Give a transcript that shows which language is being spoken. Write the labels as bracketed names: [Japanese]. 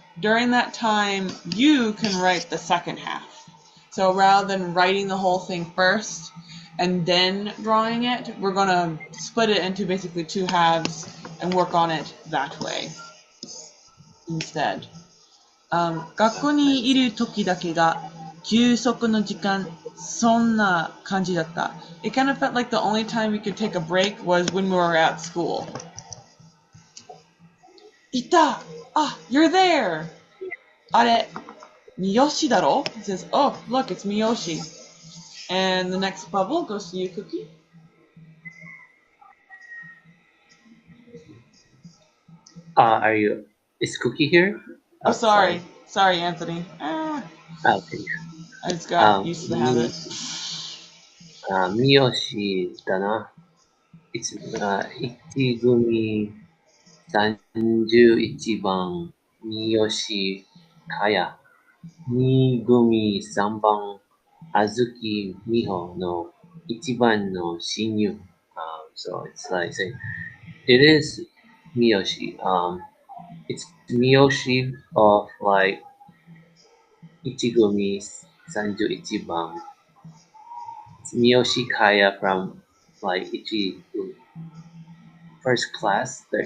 [English] During that time, you can write the second half. So rather than writing the whole thing first and then drawing it, we're going to split it into basically two halves. and work on it that way instead. [Japanese] 学校にいる時だけが休息の時間、そんな感じだった。 [English] It kind of felt like the only time we could take a break was when we were at school. いた! Ah, you're there! [Japanese] あれ、Miyoshi だろ? [English] It says, oh, look, it's Miyoshi. And the next bubble goes to you, Cookie. Is Cookie here? Oh, sorry. Sorry, Anthony. Okay. I just got used to the habit. [Japanese] Miyoshi だな。1組31番、三好かや。 2組3番、あずきみほの1番の親友。 [English] So it's like saying, it is Miyoshi. It's Miyoshi of like 1組31番. It's Miyoshi Kaya from like 1 first class,